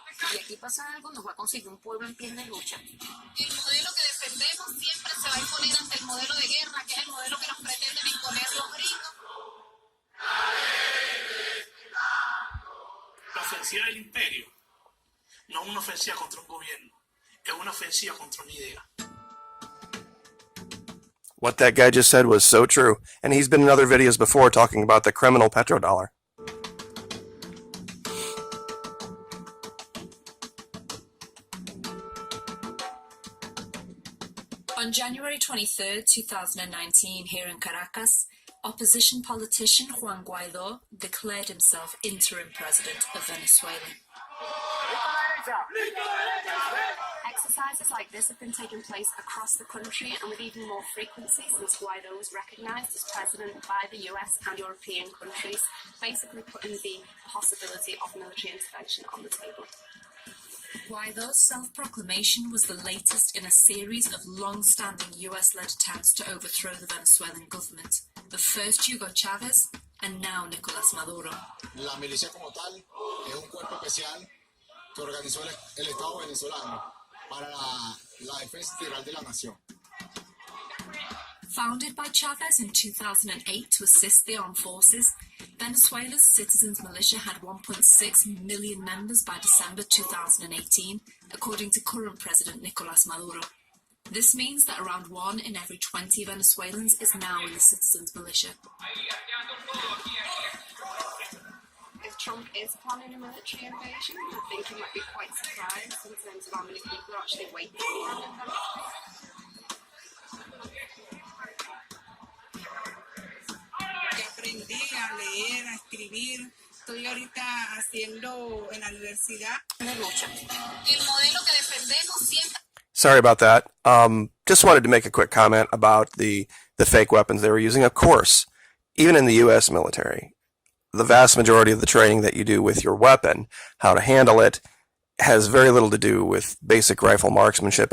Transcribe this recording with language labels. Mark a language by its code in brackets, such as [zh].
[es] Y aquí pasa algo, nos va a conseguir un pueblo en pie de lucha. El modelo que defendemos siempre se va a imponer ante el modelo de guerra, que es el modelo que nos pretenden imponer los gringos. La ofensiva del imperio no es una ofensiva contra un gobierno, es una ofensiva contra una idea. [en] What that guy just said was so true, and he's been in other videos before talking about the criminal petrodollar. On January 23, 2019, here in Caracas, opposition politician Juan Guaidó declared himself interim president of Venezuela. Exercises like this have been taking place across the country and with even more frequency since Guaidó was recognized as president by the US and European countries, basically putting the possibility of military intervention on the table. Guaidó's self-proclamation was the latest in a series of long-standing US-led attempts to overthrow the Venezuelan government, the first Hugo Chávez and now Nicolás Maduro. [es] La milicia como tal es un cuerpo especial que organizó el Estado venezolano para la defensa integral de la nación. [en] Founded by Chávez in 2008 to assist the armed forces, Venezuela's Citizens Militia had 1.6 million members by December 2018, according to current President Nicolás Maduro. This means that around 1 in every 20 Venezuelans is now in the Citizens Militia. If Trump is planning a military invasion, I think he might be quite surprised in terms of how many people are actually waiting for him. [es] Aprendí a leer, a escribir. Estoy ahorita haciendo en la universidad. El modelo que defendemos siempre. [en] Sorry about that. Just wanted to make a quick comment about the fake weapons they were using. Of course, even in the U.S. military, the vast majority of the training that you do with your weapon, how to handle it, has very little to do with basic rifle marksmanship.